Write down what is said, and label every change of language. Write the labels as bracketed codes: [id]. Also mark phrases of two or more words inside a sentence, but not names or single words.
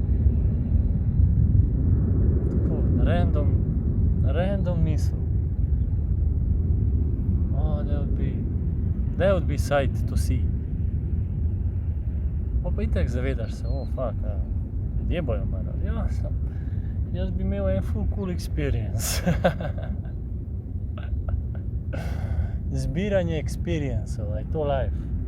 [sl] Tako, random misel. [en] That would be sight to see. [sl] Pa itak zavedaš se, fuck, ljudje bojo marali. Ja, jaz bi imel en full [en] cool experience. [sl] Zbiranje experienceov, je to life.